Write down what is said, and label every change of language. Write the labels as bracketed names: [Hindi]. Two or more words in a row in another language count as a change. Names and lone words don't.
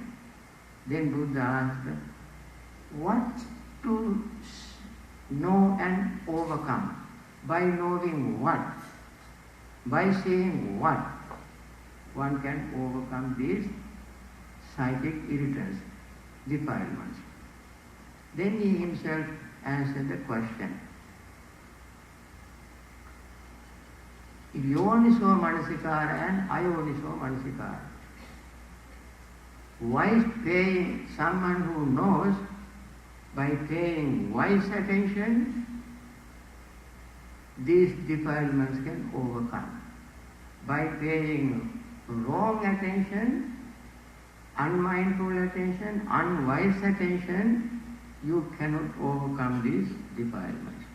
[English] Then Buddha asked, what to know and overcome? By knowing what? By saying what? One can overcome these psychic irritants, defilements. Then he himself answered the question. [Pali] Yoniso manasikara and ayoniso manasikara. [English] Wise paying, someone who knows, by paying wise attention, these defilements can overcome. By paying wrong attention, unmindful attention, unwise attention, you cannot overcome these defilements.